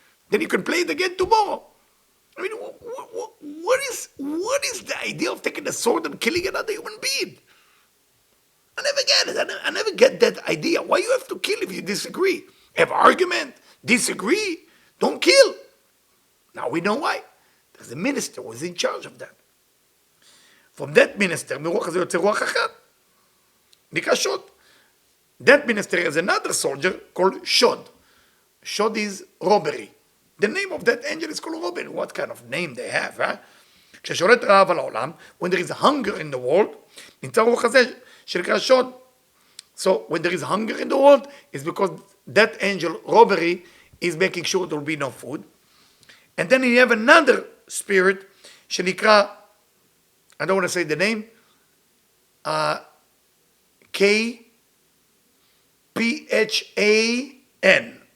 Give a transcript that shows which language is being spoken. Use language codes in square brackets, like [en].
[en] Then you can play it again tomorrow. I mean, what is the idea of taking a sword and killing another human being? I never get it. I never get that idea. Why you have to kill if you disagree? Have argument, disagree, don't kill. Now we know why. There's a minister who is in charge of that. From that minister, [he] מרוח הזה יוצא רוח אחד. נקרא שוד. [en] That minister has another soldier called Shod. Shod is robbery. The name of that angel is called robbery. What kind of name they have, huh? [he] כששולט רעב על העולם, [en] when there is hunger in the world, [he] נמצא רוח הזה שנקרא שוד. [en] So when there is hunger in the world, it's because that angel, robbery, is making sure there will be no food. And then you have another spirit, [he] שנקרא, [en] I don't want to say the name, K-P-H-A-N.